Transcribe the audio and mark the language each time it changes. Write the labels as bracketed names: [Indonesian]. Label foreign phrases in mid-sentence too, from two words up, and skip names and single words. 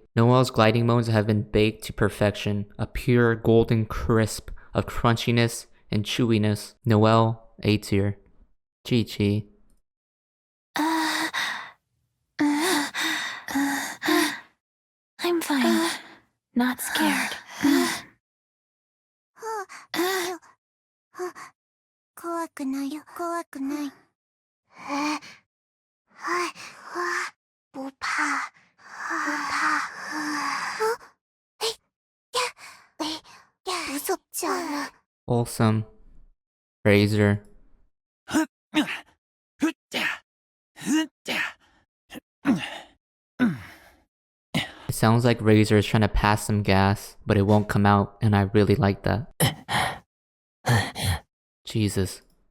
[English] Noelle's gliding moans have been baked to perfection, a pure golden crisp of crunchiness and chewiness. Noelle, A tier. Chi-Chi. I'm fine. Not scared. [Japanese] 怖くないよ、怖くない。 [Chinese] 不怕，不怕。不是假了。 [English] Wholesome. Razor. It sounds like Razor is trying to pass some gas, but it won't come out, and I really like that. Jesus.